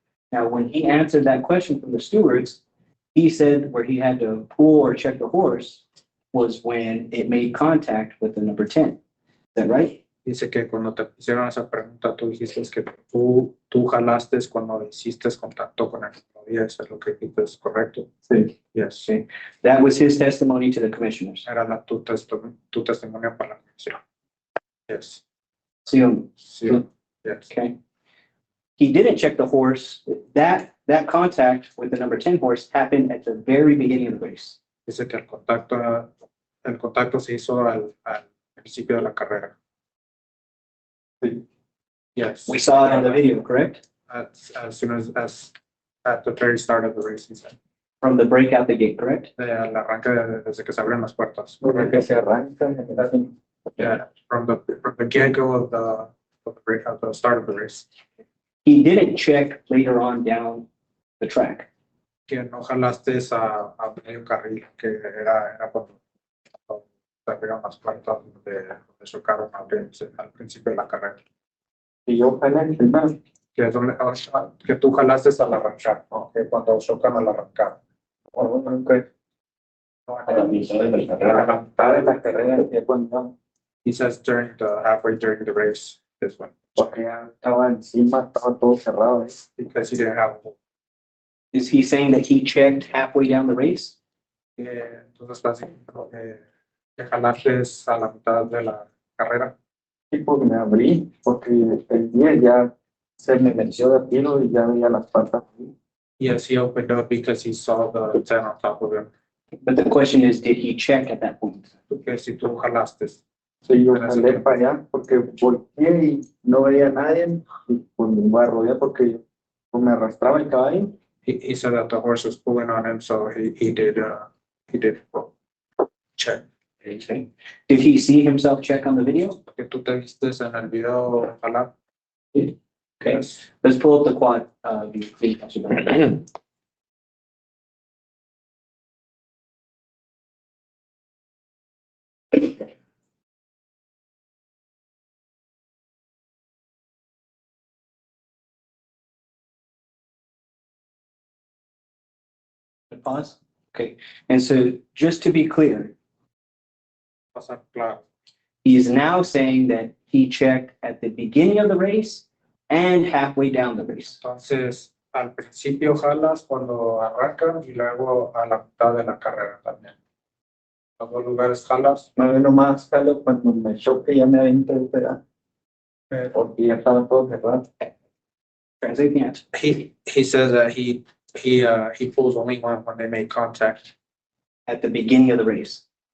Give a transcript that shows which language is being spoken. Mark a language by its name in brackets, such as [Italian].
[English] Now, when he answered that question from the stewards, he said where he had to pull or check the horse was when it made contact with the number 10. Is that right? [Spanish] Dice que cuando te hicieron esa pregunta, tú dijiste que tú jalaste cuando hiciste contacto con el número 10, es lo que dijiste, ¿es correcto? Sí. [English] Yes. Okay. That was his testimony to the commissioners. [Spanish] Era tu testimonio para la comisión. [English] Yes. [Spanish] Sí o no? Sí. [English] Yes. Okay. He didn't check the horse. That contact with the number 10 horse happened at the very beginning of the race. [Spanish] Dice que el contacto se hizo al principio de la carrera. [English] Yes. We saw it on the video, correct? As soon as at the very start of the race, he said. From the break out the gate, correct? [Spanish] Al arranque desde que se abren las puertas. Porque se arranca, [English] Yeah, from the get-go of the start of the race. He didn't check later on down the track. [Spanish] Que no jalaste a medio carril, que era cuando se abrieron las puertas donde chocaron al principio de la carrera. y yo jalé primero. Que tú jalaste al arrancar, ¿no? Que cuando chocan al arrancar. A la mitad de la carrera. A la mitad de la carrera, es cuando, [English] He says halfway during the race, this one. [Spanish] porque ya estaba encima, estaba todo cerrado. [English] Because he didn't have Is he saying that he checked halfway down the race? [Spanish] entonces estás diciendo que jalaste a la mitad de la carrera. Sí, porque me abrí, porque el día ya se me venció de tiro y ya veía las patas. [English] Yes, he opened up because he saw the 10 on top of him. But the question is, did he check at that point? [Spanish] Porque si tú jalaste. Sí, yo jalé para allá porque volteé y no veía a nadie y pues me iba a rodear porque pues, me arrastraba el caballo. [English] He said that the horse was pulling on him, so he did check. Okay. Did he see himself check on the video? [Spanish] Que tú te viste en el video jalar. [English] Okay, let's pull up the quad view, please, Councilor Bennett. Pause. Okay, and so just to be clear, [Spanish] Pasar claro. [English] he is now saying that he checked at the beginning of the race and halfway down the race. [Spanish] Entonces, al principio jalas cuando arrancan y luego a la mitad de la carrera también. Los dos lugares jalas. No, nomás jalo cuando me choque ya me aventé el pedal. Porque ya estaba todo cerrado. [English] Translate the answer. He says that he pulls only when they make contact. At the beginning of the race.